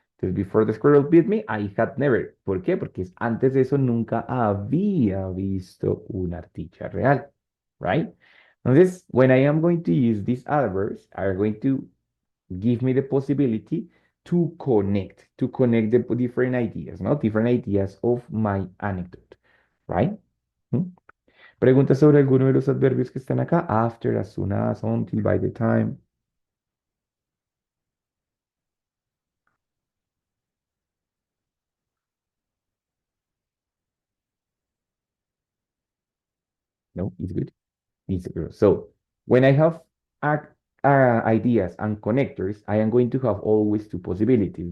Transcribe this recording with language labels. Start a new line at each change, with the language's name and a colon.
Spanish: Entonces,
English: before the squirrel beat me, I had never.
Spanish: ¿Por qué? Porque antes de eso nunca había visto una ardilla real,
English: right? Entonces, when I am going to use these adverbs, are going to give me the possibility to connect the different ideas,
Spanish: ¿no?
English: Different ideas of my anecdote, right? ¿Mm?
Spanish: Preguntas sobre alguno de los adverbios que están acá.
English: After, as soon as, until, by the time. No, it's good. It's good. So when I have ideas and connectors, I am going to have always two possibilities.